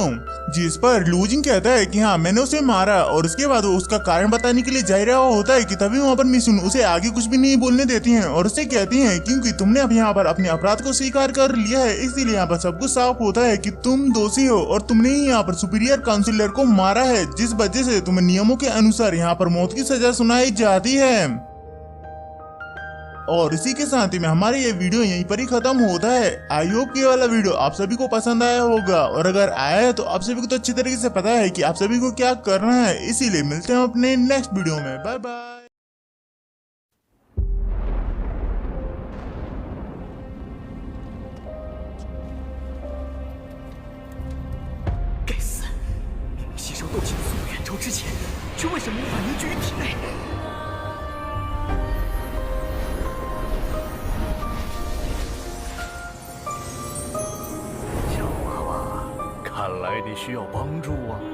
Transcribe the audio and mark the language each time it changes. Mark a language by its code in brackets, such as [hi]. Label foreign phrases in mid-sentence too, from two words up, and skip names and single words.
[hi] जिस पर लूजिंग कहता है कि हाँ मैंने उसे मारा, और उसके बाद वो उसका कारण बताने के लिए जा रहा होता है कि तभी वहाँ पर मिसुन उसे आगे कुछ भी नहीं बोलने देती हैं और उससे कहती हैं क्योंकि तुमने अब यहाँ पर अपने अपराध को स्वीकार कर लिया है, इसीलिए यहाँ पर सब कुछ साफ होता है कि तुम दोषी हो और तुमने ही यहाँ पर [en] superior councillor [hi] को मारा है, जिस वजह से तुम्हें नियमों के अनुसार यहाँ पर मौत की सजा सुनाई जाती है। और इसी के साथ ही में हमारे ये वीडियो यहीं पर ही खत्म होता है। [en] I hope [hi] कि ये वाला वीडियो आप सभी को पसंद आया होगा, और अगर आया है तो आप सभी को तो अच्छी तरीके से पता है कि आप सभी को क्या करना है। इसीलिए मिलते हैं अपने [en] next video [hi] में। [en] bye bye. [zh] 吸收斗气的速度远超之前，却为什么无法凝聚于体内？小娃娃，看来你需要帮助啊！